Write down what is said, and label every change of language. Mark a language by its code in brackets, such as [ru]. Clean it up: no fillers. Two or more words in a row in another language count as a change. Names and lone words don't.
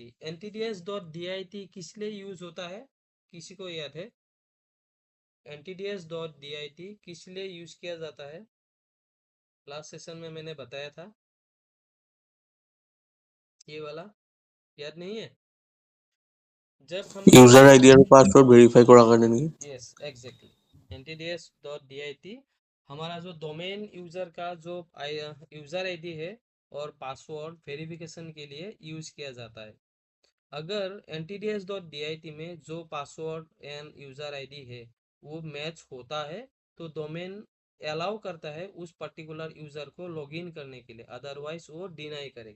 [hi] NTDS.dit किस लिए यूज होता है, किसी को याद है? NTDS.dit किस लिए यूज किया जाता है, [en] last session [hi] में मैंने बताया था, ये वाला याद नहीं है? जब हम [en] user ID [as] আৰু [en] password verify [as] কৰাৰ কাৰণে নেকি? [en] yes exactly [hi] ntds.dit हमारा जो [en] domain user [hi] का जो [en] user ID [hi] है और [en] password verification [hi] के लिए यूज किया जाता है। अगर ntds.dit में जो [en] password and user ID [hi] है वो मैच होता है तो [en] domain allow [hi] करता है उस [en] particular user [hi] को लॉगिन करने के लिए, अदरवाइज वो डिनाई करेगा।